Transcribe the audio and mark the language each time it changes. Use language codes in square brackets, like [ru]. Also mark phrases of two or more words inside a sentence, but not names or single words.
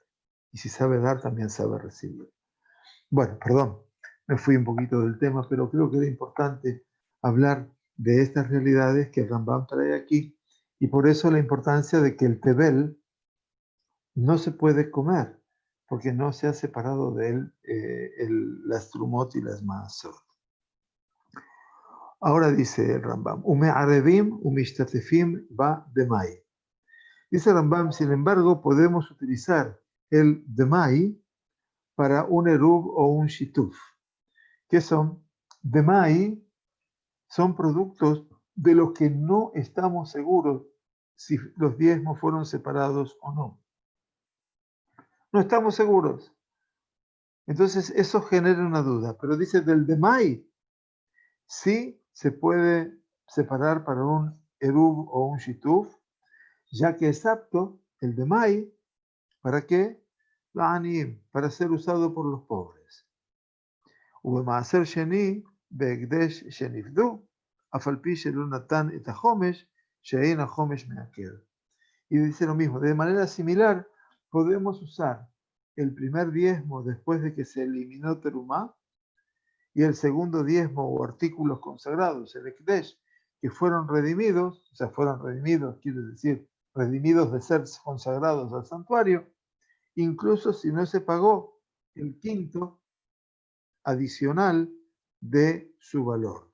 [es] Y si sabe dar también sabe recibir. Bueno, perdón, me fui un poquito del tema, pero creo que era importante hablar de estas realidades que Rambam trae aquí, y por eso la importancia de que el tebel no se puede comer, porque no se ha separado de él las trumot y las maasot. Ahora dice el Rambam, [he] ומערבין ומשתתפין בדמאי. [es] Dice Rambam, sin embargo, podemos utilizar el demai para un erub o un shituf. ¿Qué son? Demai son productos de los que no estamos seguros si los diezmos fueron separados o no. No estamos seguros. Entonces eso genera una duda, pero dice del demai, sí se puede separar para un erub o un shituf, ya que es apto el demai, ¿para qué? Para ser usado por los pobres. [he] ובמעשר שני, בהקדש שנפדו, אף על פי שלא נתן את החומש, שאין החומש מעקר. [es] Y dice lo mismo, de manera similar, podemos usar el primer diezmo después de que se eliminó terumá, y el segundo diezmo o artículos consagrados, el ekdesh, que fueron redimidos, o sea, fueron redimidos, quiere decir, redimidos de ser consagrados al santuario, incluso si no se pagó el quinto adicional de su valor.